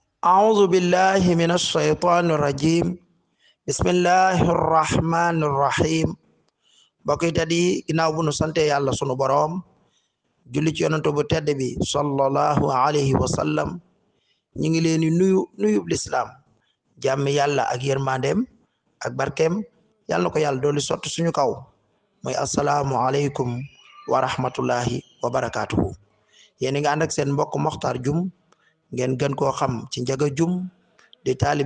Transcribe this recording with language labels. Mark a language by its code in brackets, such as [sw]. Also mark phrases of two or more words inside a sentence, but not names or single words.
[ar] أعوذ بالله من الشيطان الرجيم بسم الله الرحمن الرحيم [wo] mbokk yi tedd yi ginnaaw bu nu sante yàlla sunu boroom julli ci yonent bu tedd bi [ar] صلى الله عليه وسلم [wo] ñi ngi leen di nuyub lislaam jàmm yàlla ak yërmandeem ak barkeem yàlla na ko yàlla dooli sotti suñu kaw mooy [ar] السلام عليكم ورحمة الله وبركاته [wo] yéen nga ànd ak seen mbokk Mokhtar Dioum ngeen gën koo xam ci Njaga Dioum di taalibi